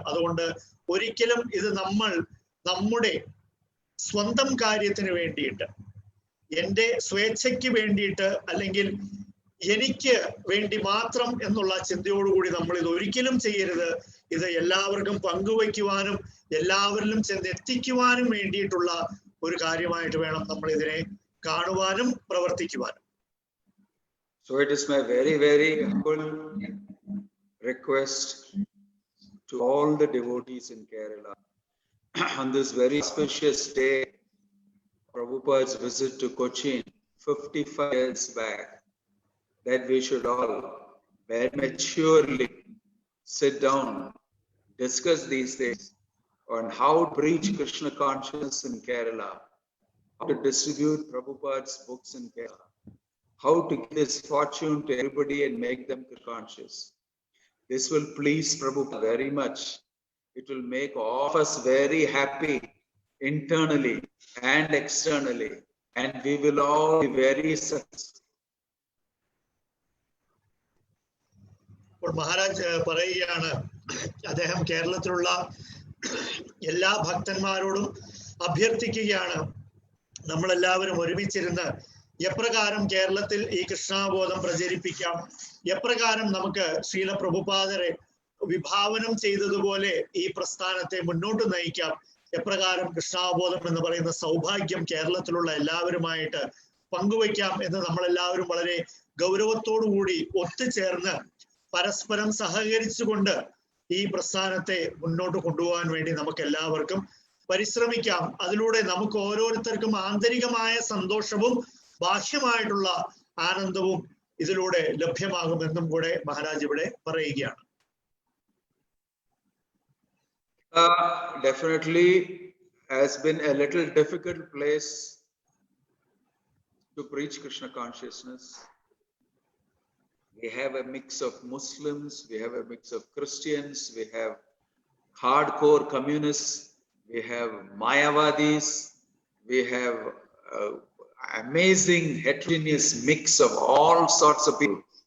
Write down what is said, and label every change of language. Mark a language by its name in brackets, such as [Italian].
[Malayalam] അതുകൊണ്ട് ഒരിക്കലും ഇത് നമ്മൾ നമ്മുടെ സ്വന്തം കാര്യത്തിന് വേണ്ടിയിട്ട്, എൻ്റെ സ്വേച്ഛയ്ക്ക് വേണ്ടിയിട്ട് അല്ലെങ്കിൽ എനിക്ക് വേണ്ടി മാത്രം എന്നുള്ള ചിന്തയോടുകൂടി നമ്മൾ ഇത് ഒരിക്കലും ചെയ്യരുത്. ഇത് എല്ലാവർക്കും പങ്കുവയ്ക്കുവാനും എല്ലാവരിലും ചെന്നെത്തിക്കുവാനും വേണ്ടിയിട്ടുള്ള ഒരു കാര്യമായിട്ട് വേണം നമ്മൾ ഇതിനെ കാണുവാനും പ്രവർത്തിക്കുവാനും. [English] So it is my very, very humble request to all the devotees in Kerala on this very auspicious day, Prabhupada's visit to Cochin 55 years back, that we should all very maturely sit down, discuss these things on how to preach Krishna consciousness in Kerala, how to distribute Prabhupada's books in Kerala, how to give this fortune to everybody and make them conscious. This will please Prabhupada very much. It will make all of us very happy internally and externally, and we will all be very successful. [Malayalam] Maharaj പറയുകയാണ്, അദ്ദേഹം കേരളത്തിലുള്ള എല്ലാ ഭക്തന്മാരോടും അഭ്യർത്ഥിക്കുകയാണ്, നമ്മളെല്ലാവരും ഒരുമിച്ചിരുന്ന് എപ്രകാരം കേരളത്തിൽ ഈ കൃഷ്ണാബോധം പ്രചരിപ്പിക്കാം, എപ്രകാരം നമുക്ക് ശ്രീല പ്രഭുപാദരെ വിഭാവനം ചെയ്തതുപോലെ ഈ പ്രസ്ഥാനത്തെ മുന്നോട്ട് നയിക്കാം, എപ്രകാരം കൃഷ്ണാബോധം എന്ന് പറയുന്ന സൗഭാഗ്യം കേരളത്തിലുള്ള എല്ലാവരുമായിട്ട് പങ്കുവയ്ക്കാം എന്ന് നമ്മളെല്ലാവരും വളരെ ഗൗരവത്തോടുകൂടി ഒത്തുചേർന്ന് പരസ്പരം സഹകരിച്ചുകൊണ്ട് ഈ പ്രസ്ഥാനത്തെ മുന്നോട്ട് കൊണ്ടുപോകാൻ വേണ്ടി നമുക്ക് എല്ലാവർക്കും പരിശ്രമിക്കാം. അതിലൂടെ നമുക്ക് ഓരോരുത്തർക്കും ആന്തരികമായ സന്തോഷവും ബാഹ്യമായിട്ടുള്ള ആനന്ദവും ഇതിലൂടെ ലഭ്യമാകുമെന്നും കൂടെ മഹാരാജ് ഇവിടെ പറയുകയാണ്. [English] Definitely has been a little difficult place to preach Krishna consciousness. We have a mix of Muslims, we have a mix of Christians, we have hardcore communists, we have Mayavadis, we have amazing heterogeneous mix of all sorts of people.